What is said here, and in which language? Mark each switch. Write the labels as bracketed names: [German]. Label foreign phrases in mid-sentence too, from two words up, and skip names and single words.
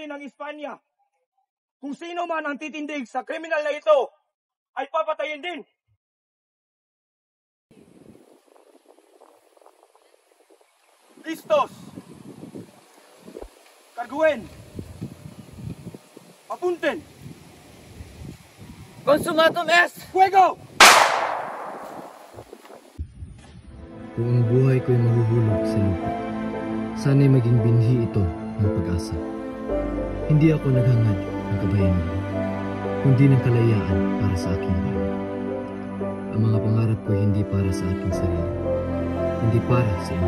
[Filipino] ng Espanya, kung sino man ang titindig sa kriminal na ito, ay papatayin din. [Spanish] Listos! Carguen! Apunten! [Latin] Consumatum est! [Spanish] Fuego! [Filipino] Kung ang buhay ko'y mahuhulog sa lupa, sana'y maging binhi ito ng pag-asa. Hindi ako naghangad ng kabayanihan, kundi ng kalayaan para sa aking bayan. Ang mga pangarap ko hindi para sa aking sarili, hindi para sa inyo.